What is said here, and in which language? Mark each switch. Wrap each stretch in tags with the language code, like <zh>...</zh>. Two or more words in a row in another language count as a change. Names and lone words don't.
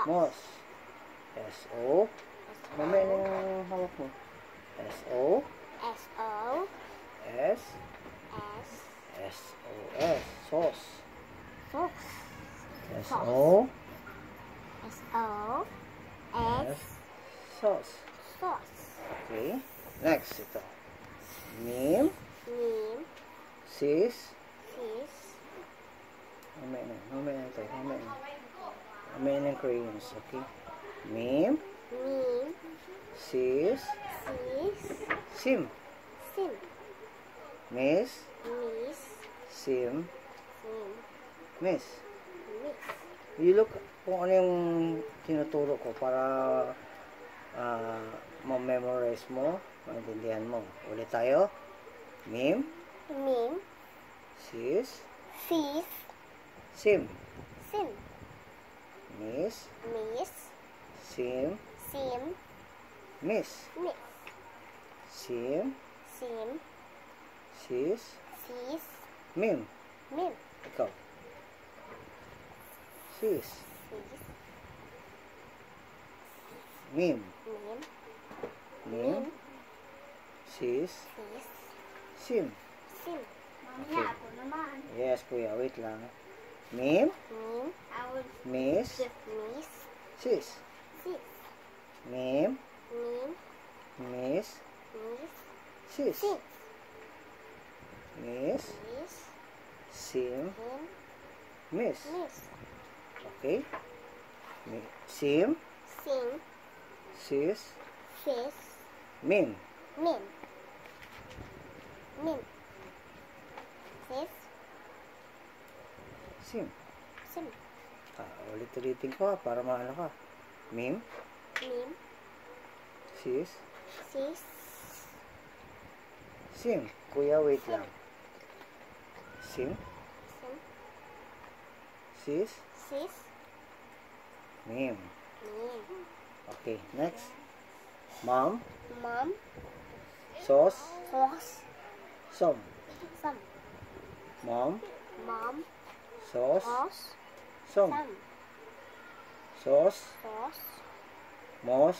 <tl>Moss. S-O. Mamaya na yung hawak mo. S-O. S-O, S. S. S-O-S. Sauce. Sauce. S-O. S-O, S. S. Sauce. Sauce. Okay. Next, ito. Mim. Mim. Sis. Sis. Mamaya na. Mamaya na tayo. Mamaya na. Mamaya na yung crayons. Okay. Mim. Mim. Sis. Sis. Sim. Sim. Miss. Miss. Sim. Sim. Miss. Miss.</tl> <en>You look</en> <tl>kung ano yung tinuturo ko para ma-memorize mo, maintindihan mo. Ulit tayo. Mim. Mim. Sis. Sis. Sim. Sim. Miss. Miss. Sim. Sim. Miss. Miss. Sim. Sim. Sis. Sis. Mim. Mim. Ikaw. Sis. Sis. Mim. Mim. Mim. Sis. Sis. Sim. Sim. Okay. Yes, kuya. Wait lang. Mim. Mim. Miss. Miss. Sis. Sis. Mim. Mim. Miss. Miss. Sis. Sis. Miss. Miss. Sim. Mim. Miss. Miss. Okay. Sim. Sim. Sis. Sis. Mim. Mim. Mim. Sis. Sim. Sim. Ulit-ulitin ko ha, para maano ka. Mim. Mim. Sis. Sis. Sim. Kuya, wait lang. Sim. Sim. Sis. Sis. Mim. Mim. Okay, next. Mom. Mom. Sauce. Sauce. Some. Some. Mom. Mom. Sauce. Sauce. Some. Some. Sauce. Sauce. Moss.</tl>